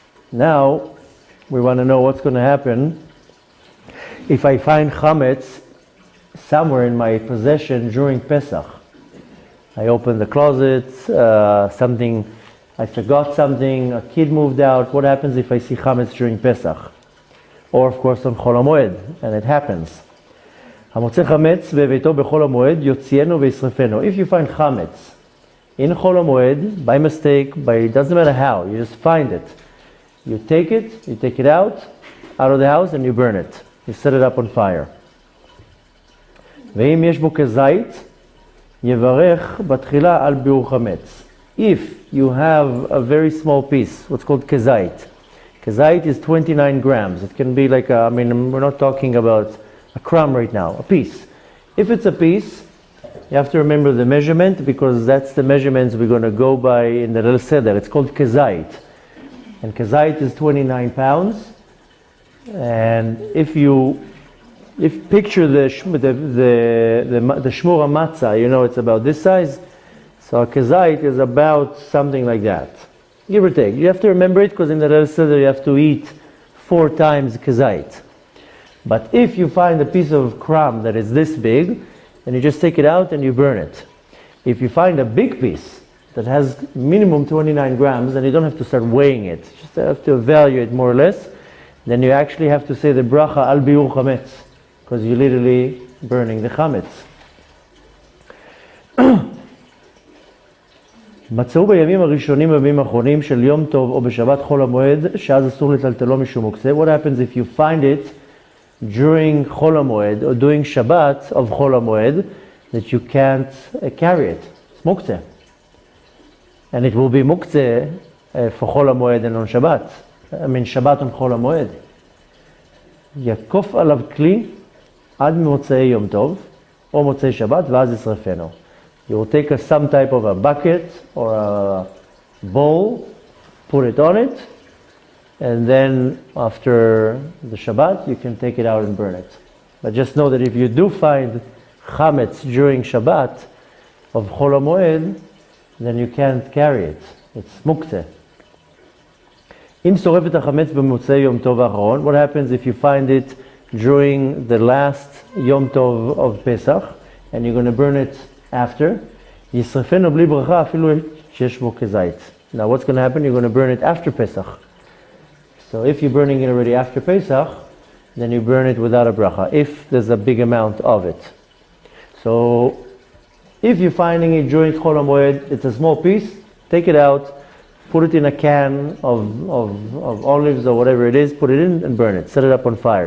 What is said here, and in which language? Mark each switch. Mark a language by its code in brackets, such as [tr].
[en] Now we want to know what's going to happen if I find chametz somewhere in my possession during Pesach. I opened the closet, I forgot something, a kid moved out. What happens if I see chametz during Pesach? Or of course on Chol HaMoed, and it happens. [he] המוצא חמץ בביתו בחול המועד יוציאנו וישרפנו. [en] If you find chametz in Chol HaMoed, by mistake, it doesn't matter how, you just find it. You take it out of the house and you burn it. You set it up on fire. [he] ואם יש בו כזית, יברך בתחילה על ביעור חמץ. [en] If you have a very small piece, what's called kezait. Kezait is 29 grams. It can be like we're not talking about a crumb right now, a piece. If it's a piece, you have to remember the measurement because that's the measurements we're going to go by in the Leil Seder. It's called kezait. And kezait is 29 pounds. And if picture the shmura matzah, it's about this size. So a kezait is about something like that, give or take. You have to remember it because in the Leil Seder you have to eat 4 times kezait. But if you find a piece of crumb that is this big, then you just take it out and you burn it. If you find a big piece that has minimum 29 grams, then you don't have to start weighing it. You just have to evaluate more or less. Then you actually have to say the bracha al biur chametz, because you're literally burning the chametz. [he] מצאו בימים הראשונים ובימים האחרונים של יום טוב או בשבת חול המועד שאז אסור לטלטלו משום מוקצה. [en] What happens if you find it during חול המועד or during Shabbat of חול המועד that you can't carry it? It's מוקצה. And it will be מוקצה for חול המועד and on Shabbat. Shabbat on חול המועד. [he] יקוף עליו כלי עד מוצאי יום טוב או מוצאי שבת ואז ישרפנו. [en] You will take some type of a bucket or a bowl, put it on it, and then after the Shabbat you can take it out and burn it. But just know that if you do find chametz during Shabbat of Chol HaMoed, then you can't carry it. It's muktzeh. [he] אם שורף את החמץ במוצאי יום טוב האחרון, [en] what happens if you find it during the last Yom Tov of Pesach and you're going to burn it after? [he] ישרפנו בלי ברכה אפילו שיש בו כזית. [en] Now what's going to happen? You're going to burn it after Pesach. So if you're burning it already after Pesach, then you burn it without a bracha, if there's a big amount of it. So if you're finding it during Chol HaMoed, it's a small piece, take it out, put it in a can of olives or whatever it is, put it in and burn it. Set it up on fire.